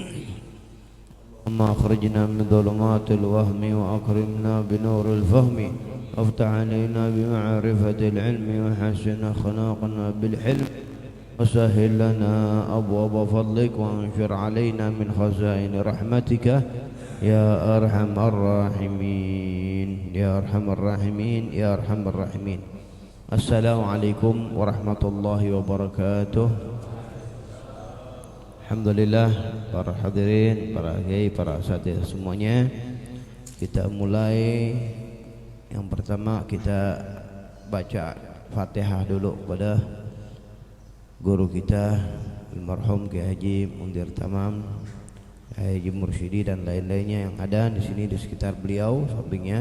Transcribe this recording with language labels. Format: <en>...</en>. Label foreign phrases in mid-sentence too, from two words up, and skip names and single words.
<ar>أما أخرجنا من ظلمات الوهم وأكرمنا بنور الفهم وافتح علينا بمعرفة العلم وحسن أخلاقنا بالحلم وسهل لنا أبواب فضلك وانشر علينا من خزائن رحمتك يا أرحم الراحمين يا أرحم الراحمين يا أرحم الراحمين. السلام عليكم ورحمة الله وبركاته.</ar> <id>Alhamdulillah, para hadirin, para kiai, para asatidz semuanya, kita mulai. Yang pertama kita baca Fatihah dulu kepada guru kita almarhum Kiai Haji Mundir Tamam, Kiai Haji Mursyidi dan lain-lainnya yang ada di sini di sekitar beliau sampingnya.</id>